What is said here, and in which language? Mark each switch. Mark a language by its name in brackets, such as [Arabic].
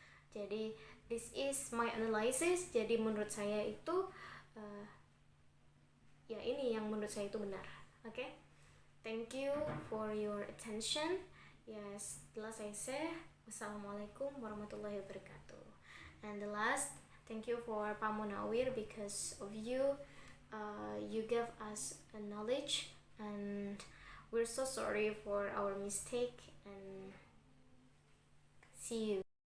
[Indonesian] Jadi [English] this is my analysis. [Indonesian] Jadi menurut saya itu ya ini yang menurut saya itu benar. [English] Okay? Thank you for your attention. Yes, [Indonesian] telah saya [English] say [Arabic] wassalamualaikum warahmatullahi wabarakatuh. [English] And the last, thank you for Pak Munawir, because of you you gave us a knowledge, and we're so sorry for our mistake, and see you.